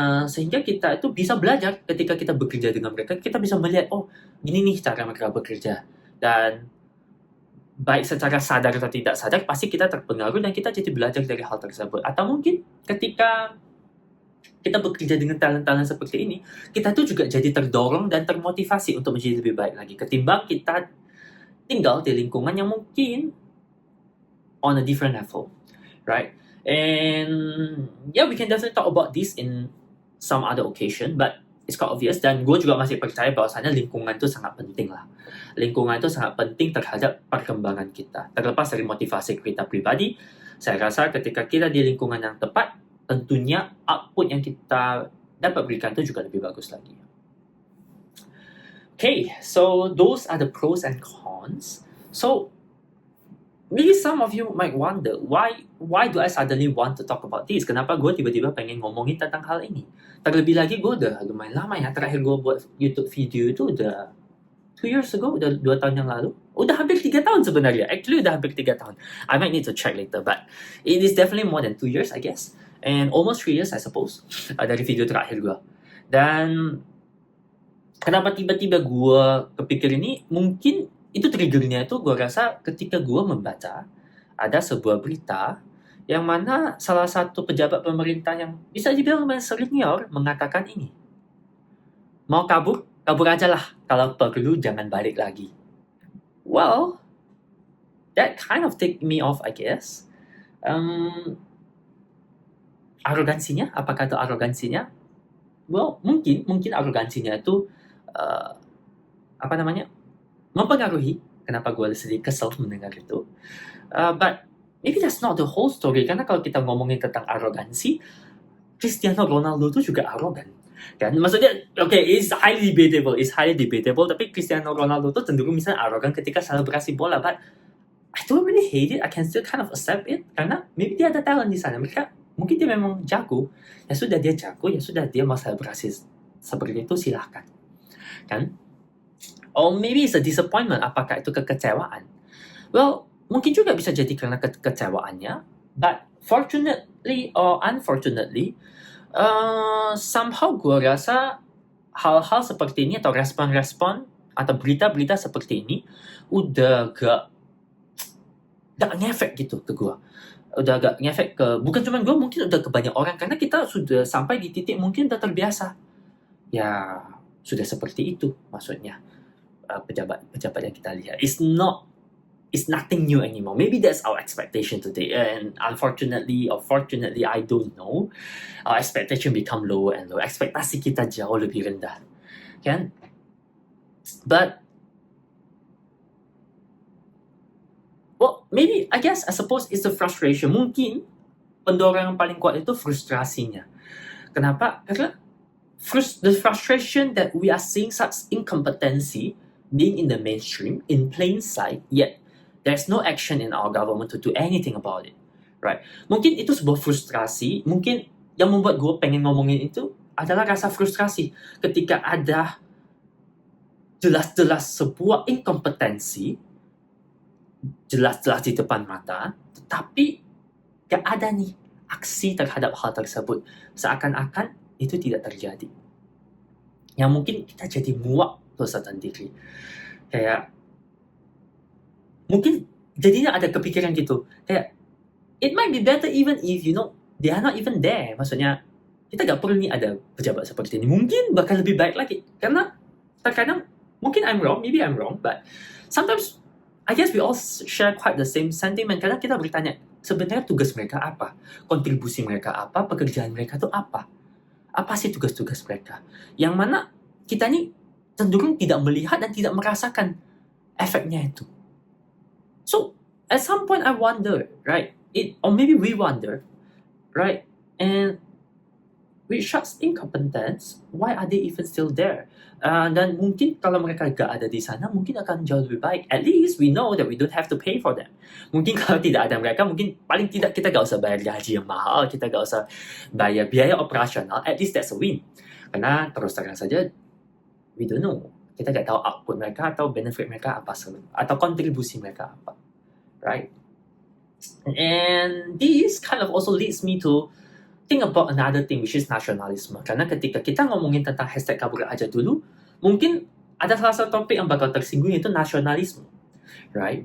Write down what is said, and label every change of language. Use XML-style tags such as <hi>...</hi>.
<id>Sehingga kita itu bisa belajar ketika kita bekerja dengan mereka. Kita bisa melihat, oh gini nih cara mereka bekerja, dan baik secara sadar atau tidak sadar pasti kita terpengaruh dan kita jadi belajar dari hal tersebut. Atau mungkin ketika kita bekerja dengan talent-talent seperti ini, kita tuh juga jadi terdorong dan termotivasi untuk menjadi lebih baik lagi, ketimbang kita tinggal di lingkungan yang mungkin</id> <en>on a different level, right? And yeah, we can definitely talk about this in some other occasion, but it's quite obvious.</en> <id>Dan gue juga masih percaya bahwasannya lingkungan itu sangat penting lah. Lingkungan itu sangat penting terhadap perkembangan kita. Terlepas dari motivasi kita pribadi, saya rasa ketika kita di lingkungan yang tepat, tentunya output yang kita dapat berikan itu juga lebih bagus lagi.</id> <en>Okay, so those are the pros and cons. So maybe some of you might wonder, why do I suddenly want to talk about this?</en> <id>Kenapa gue tiba-tiba pengen ngomongin tentang hal ini? Terlebih lagi gue udah lumayan lama ya, terakhir gue buat YouTube video itu udah</id> <en>2 years ago,</en> <id>udah 2 tahun yang lalu. Udah hampir 3 tahun sebenarnya. Actually udah hampir 3 tahun.</id> <en>I might need to check later, but it is definitely more than 2 years, I guess. And almost 3 years, I suppose,</en> <id>dari video terakhir gue. Dan kenapa tiba-tiba gue kepikir ini? Mungkin itu triggernya itu gue rasa ketika gue membaca ada sebuah berita yang mana salah satu pejabat pemerintah yang bisa dibilang lumayan senior mengatakan ini. Mau kabur? Kabur aja lah. Kalau perlu jangan balik lagi.</id> <en>Well, that kind of take me off, I guess.</en> <id>Arogansinya? Apakah itu arogansinya? Well, mungkin arogansinya itu mempengaruhi kenapa gue sedikit kesel mendengar itu.</id> <en>But maybe that's not the whole story.</en> <id>Karena kalau kita ngomongin tentang arogansi, Cristiano Ronaldo itu juga arogan. Kan? Maksudnya, okay,</id> <en>it's highly debatable.</en> <id>Tapi Cristiano Ronaldo itu cenderung misalnya arogan ketika selebrasi bola.</id> <en>But I don't really hate it. I can still kind of accept it.</en> <id>Karena maybe dia ada talent di sana. Mungkin dia memang jago. Ya sudah dia jago, ya sudah dia mau selebrasi seperti itu, silahkan. Kan?</id> <en>Or maybe it's a disappointment.</en> <id>Apakah itu kekecewaan? Well, mungkin juga bisa jadi karena kekecewaannya.</id> <en>But fortunately or unfortunately, somehow</en> <id>gue rasa hal-hal seperti ini atau respon-respon atau berita-berita seperti ini udah gak ngefek gitu ke gue. Udah gak ngefek ke, bukan cuma gue, mungkin udah ke banyak orang. Karena kita sudah sampai di titik mungkin udah terbiasa. Ya, sudah seperti itu maksudnya. Pejabat yang kita lihat.</id> <en>It's nothing new anymore. Maybe that's our expectation today. And unfortunately or fortunately, I don't know. Our expectation become lower and lower.</en> <id>Ekspektasi kita jauh lebih rendah. Kan?</id> <en>But well, maybe, I suppose it's the frustration.</en> <id>Mungkin pendorong yang paling kuat itu frustrasinya. Kenapa?</id> <en>Karena the frustration that we are seeing such incompetency being in the mainstream, in plain sight, yet there's no action in our government to do anything about it. Right?</en> <id>Mungkin itu sebuah frustrasi. Mungkin yang membuat gue pengen ngomongin itu adalah rasa frustrasi ketika ada jelas-jelas sebuah inkompetensi, jelas-jelas di depan mata, tetapi gak ada nih aksi terhadap hal tersebut. Seakan-akan itu tidak terjadi. Yang mungkin kita jadi muak</id> <en>to a certain degree.</en> <id>Kayak mungkin jadinya ada kepikiran gitu.</id> <en>Kayak it might be better even if they are not even there.</en> <id>Maksudnya kita gak perlu nih ada pejabat seperti ini. Mungkin bakal lebih baik lagi. Karena terkadang mungkin</id> <en>maybe I'm wrong, but sometimes I guess we all share quite the same sentiment.</en> <id>Karena kita bertanya, sebenarnya tugas mereka apa? Kontribusi mereka apa? Pekerjaan mereka itu apa? Apa sih tugas-tugas mereka? Yang mana kita nih cenderung tidak melihat dan tidak merasakan efeknya itu.</id> <en>So, at some point I wonder, right? Or maybe we wonder, right? And with such incompetence, why are they even still there?</en> <id>Dan mungkin kalau mereka gak ada di sana, mungkin akan jauh lebih baik.</id> <en>At least we know that we don't have to pay for them.</en> <id>Mungkin kalau tidak ada mereka, mungkin paling tidak kita gak usah bayar gaji yang mahal, kita gak usah bayar biaya operasional.</id> <en>At least that's a win.</en> <id>Karena terus terang saja,</id> <en>we don't know.</en> <id>Kita gak tahu output mereka atau benefit mereka apa, atau kontribusi mereka apa. Right?</id> <en>And this kind of also leads me to think about another thing, which is nasionalisme.</en> <id>Karena ketika kita ngomongin tentang hashtag kabur aja dulu, mungkin ada salah satu topik yang bakal tersinggung, yaitu nasionalisme. Right?</id>